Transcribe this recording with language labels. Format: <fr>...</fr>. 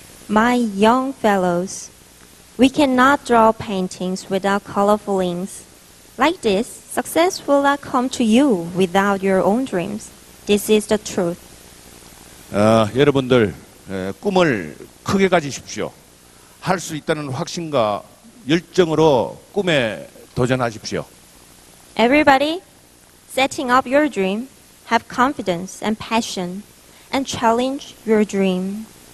<en>My young fellows, we cannot draw paintings without colorful inks. Like this, success will not come to you without your own dreams. This is the truth.</en> <ko>여러분들 꿈을 크게 가지십시오. 할 수 있다는 확신과 열정으로 꿈에 도전하십시오.</ko> <en>Everybody, setting up your dream, have confidence and passion, and challenge your dream.</en>